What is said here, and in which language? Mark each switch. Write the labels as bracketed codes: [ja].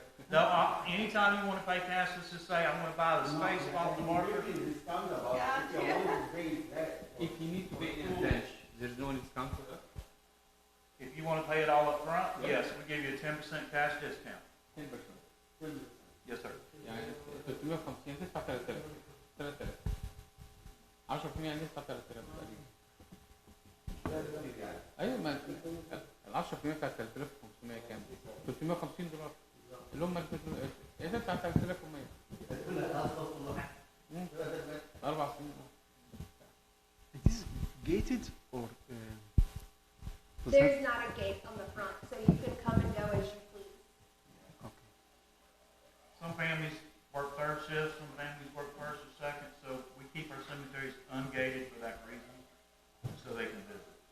[en] No, anytime you want to pay cash, let's just say I'm going to buy the space off the market. If you need to pay in advance, there's no discount for that? If you want to pay it all up front, yes, we give you a 10% cash discount. 10%. Yes, sir. [ar] يعني 350 تدفع 3000 3000 10% يعني تدفع 3000 تقريبا. ايوه ما ال 10% بتاع 3500 كام؟ $350 اللي هم ايه ده بتاع 3100 4 سنين. [en] It is gated or? There's not a gate on the front, so you can come and go as you please. Okay. Some families work third shifts, some families work first or second, so we keep our cemeteries ungated for that reason, so they can visit.